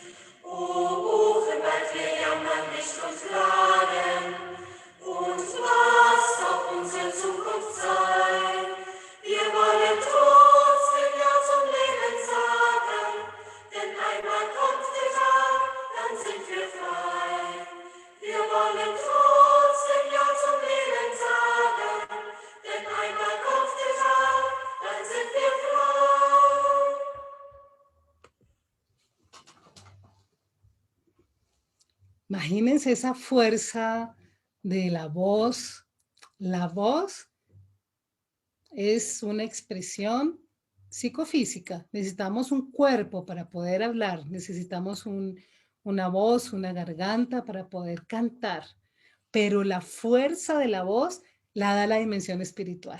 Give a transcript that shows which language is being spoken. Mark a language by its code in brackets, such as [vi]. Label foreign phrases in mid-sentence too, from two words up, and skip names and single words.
[de] O Buchenwald, wir jammern nicht und klagen, und was auch unsere Zukunft sei, wir wollen trotzdem Ja zum Leben sagen, denn einmal kommt der Tag, dann sind wir frei. Wir wollen trotzdem Ja zum Leben sagen, denn einmal kommt der Tag, dann sind wir frei. [es] Imagínense esa fuerza de la voz. La voz es una expresión psicofísica. Necesitamos un cuerpo para poder hablar, necesitamos una voz, una garganta para poder cantar, pero la fuerza de la voz la da la dimensión espiritual.